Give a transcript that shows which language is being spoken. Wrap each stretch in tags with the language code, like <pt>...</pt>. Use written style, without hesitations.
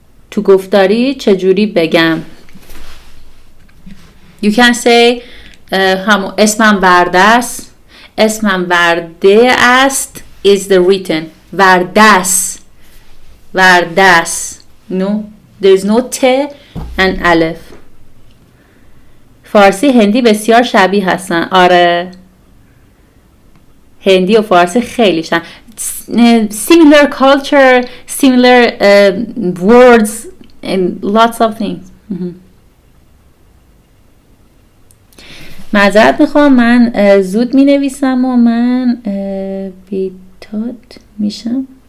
<fa>تو گفتاری چجوری بگم؟</fa> <en>You can say</en> <fa>اسمم وردس. اسمم ورده است</fa> <en>is the written.</en> <fa>وردس. وردس.</fa> <en>No, there is no T and aleph.</en> <fa>فارسی هندی بسیار شبیه هستن. آره. هندی و فارسی خیلی شبیه.</fa> <en>Similar culture, similar words and lots of things.</en> <fa>معذرت میخوام من زود می نویسم و من بیتاد میشم.</fa>